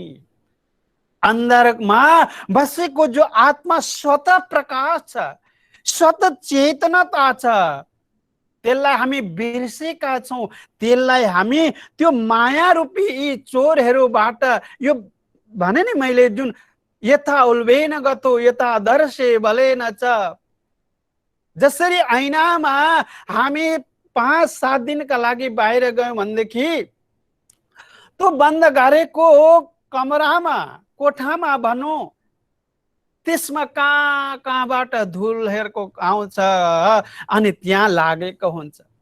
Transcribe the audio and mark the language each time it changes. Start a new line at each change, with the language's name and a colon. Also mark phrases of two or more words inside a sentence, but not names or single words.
Nepali: अन्दरमा बसेको जो आत्मा स्वतः प्रकाश छ, स्वतः चेतनता छ, त्यसलाई हामी बिर्सेका छौँ। त्यसलाई हामी त्यो माया रूपी यी चोरहरूबाट, यो भने नि मैले, जुन
Sanskrit: यथा उल्बेन गतो यथा दर्शे बलेन च,
Nepali: जसरी ऐनामा हामी 5-7 दिनका लागि बाहिर गयौँ भनेदेखि त्यो बन्द गरेको कमरामा, कोठामा भनौँ, त्यसमा कहाँबाट धुलहरूको आउँछ अनि त्यहाँ लागेको हुन्छ।